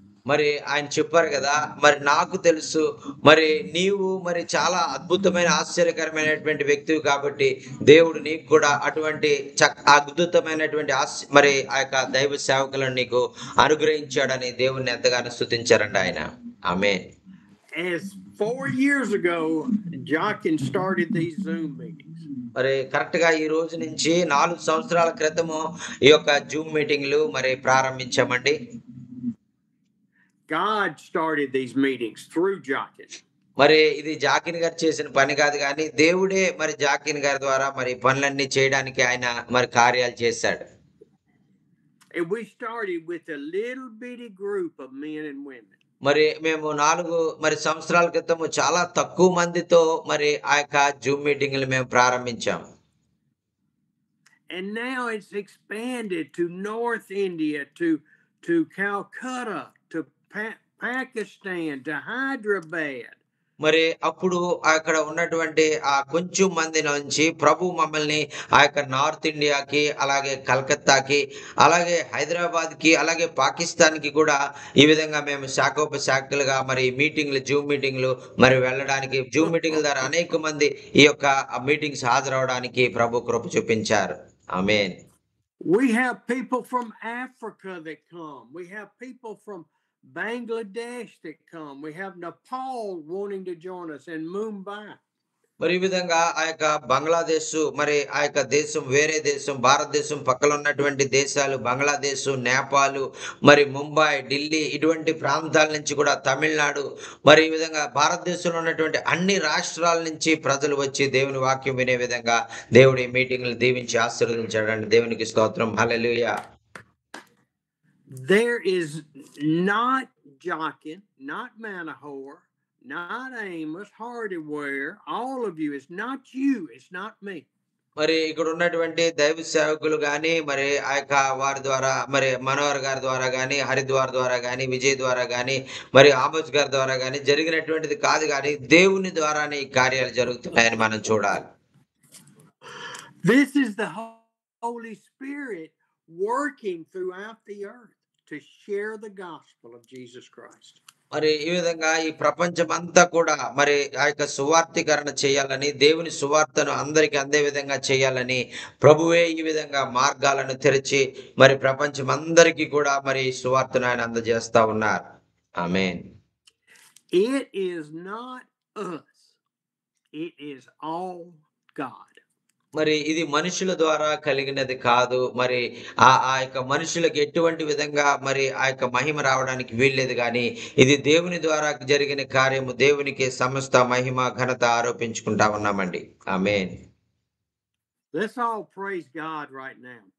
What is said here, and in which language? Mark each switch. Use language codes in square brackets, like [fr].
[te] మరి ఆయన చెప్పారు కదా, మరి నాకు తెలుసు మరి నీవు మరి చాలా అద్భుతమైన ఆశ్చర్యకరమైనటువంటి వ్యక్తివి కాబట్టి దేవుడు నీకు కూడా అటువంటి అద్భుతమైనటువంటి మరి ఆ యొక్క దైవ సేవకులను నీకు అనుగ్రహించాడని దేవుణ్ణి ఎంతగానో స్తుతించారండి ఆయన. ఆమేన్. [en] As 4 years ago, Jochen started these Zoom meetings. [te] మరి కరెక్ట్ గా ఈ రోజు నుంచి 4 సంవత్సరాల క్రితము ఈ యొక్క జూమ్ మీటింగ్లు మరి ప్రారంభించామండి. [en] God started these meetings through Jochen. [te] మరి ఇది జాకిన్ గారు చేసిన పని కాదు కానీ దేవుడే మరి జాకిన్ గారి ద్వారా మరి పనులన్నీ చేయడానికి ఆయన మరి కార్యాలు చేశాడు. [en] And we started with a little bitty group of men and women. [te] మరి మేము 4 మరి సంవత్సరాల క్రితం చాలా తక్కువ మందితో మరి ఆ యొక్క జూమ్ మీటింగ్లు మేము ప్రారంభించాం. [en] And now it's expanded to North India, to Calcutta, to Pakistan, to Hyderabad. [te] మరి అప్పుడు అక్కడ ఉన్నటువంటి ఆ కొంచెం మంది నుంచి ప్రభు మమ్మల్ని ఆ యొక్క నార్త్ ఇండియాకి, అలాగే కలకత్తాకి, అలాగే హైదరాబాద్ కి, అలాగే పాకిస్తాన్ కి కూడా ఈ విధంగా మేము శాఖోపశాఖలుగా మరి మీటింగ్లు, జూమ్ మీటింగ్లు మరి వెళ్ళడానికి, జూమ్ మీటింగ్ల ద్వారా అనేక మంది ఈ యొక్క మీటింగ్స్ హాజరవడానికి ప్రభు కృప చూపించారు. ఆమేన్. [en] We have people from Africa that come. We have people from Bangladesh that come. We have Nepal wanting to join us in Mumbai. [te] మరి ఈ విధంగా ఆ యొక్క బంగ్లాదేశ్, మరి ఆ యొక్క దేశం వేరే దేశం, భారతదేశం పక్కన ఉన్నటువంటి దేశాలు బంగ్లాదేశ్, నేపాల్, మరి ముంబై, ఢిల్లీ ఇటువంటి ప్రాంతాల నుంచి కూడా, తమిళనాడు, మరి ఈ విధంగా భారతదేశంలో ఉన్నటువంటి అన్ని రాష్ట్రాల నుంచి ప్రజలు వచ్చి దేవుని వాక్యం వినే విధంగా దేవుడి మీటింగ్లు దీవించి ఆశీర్వదించాడండి. దేవునికి స్తోత్రం. హల్లెలూయా. [en] There is not Jochen, not Manahor, not Amos, Hardaware, all of you. It's not you, it's not me. [te] మరి ఇక్కడ ఉన్నటువంటి దైవ సేవకులు గాని, మరి ఆ యొక్క వారి ద్వారా, మరి మనోహర్ గారి ద్వారా గాని, హరిద్వార్ ద్వారా గాని, విజయ్ ద్వారా గాని, మరి ఆమోస్ గారి ద్వారా గాని జరిగినటువంటిది కాదు, కానీ దేవుని ద్వారానే ఈ కార్యాలు జరుగుతున్నాయని మనం చూడాలి. [en] This is the Holy Spirit working throughout the earth to share the gospel of Jesus Christ. [te] మరి ఈ విధంగా ఈ ప్రపంచం అంతా కూడా మరి ఆ యొక్క సువార్తీకరణ చేయాలని, దేవుని సువార్తను అందరికి అందే విధంగా చేయాలని ప్రభువే ఈ విధంగా మార్గాలను తెరిచి మరి ప్రపంచం అందరికీ కూడా మరి సువార్తను ఆయన అందజేస్తా ఉన్నారు. ఆమేన్. [en] It is not us. It is all God. [te] మరి ఇది మనుషుల ద్వారా కలిగినది కాదు. మరి ఆ యొక్క మనుషులకు ఎటువంటి విధంగా మరి ఆ యొక్క మహిమ రావడానికి వీల్లేదు, కానీ ఇది దేవుని ద్వారా జరిగిన కార్యము. దేవునికి సమస్త మహిమ ఘనత ఆరోపించుకుంటా ఉన్నామండి. ఆమేన్. [en] Let's all praise God right now.